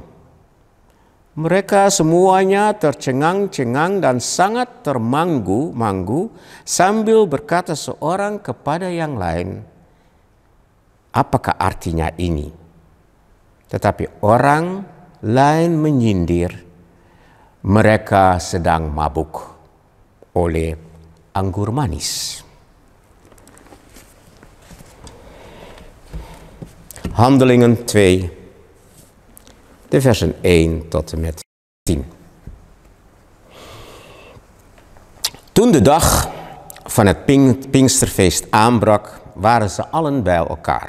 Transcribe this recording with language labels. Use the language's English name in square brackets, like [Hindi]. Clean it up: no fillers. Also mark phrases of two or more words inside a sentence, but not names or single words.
[Indonesian] Mereka semuanya tercengang-cengang dan sangat termanggu-manggu sambil berkata seorang kepada yang lain, "Apakah artinya ini?" Tetapi orang lain menyindir, mereka sedang mabuk oleh anggur manis. [Dutch] Handelingen 2, de versen 1 tot en met 10. Toen de dag van het Pinksterfeest aanbrak, waren ze allen bij elkaar.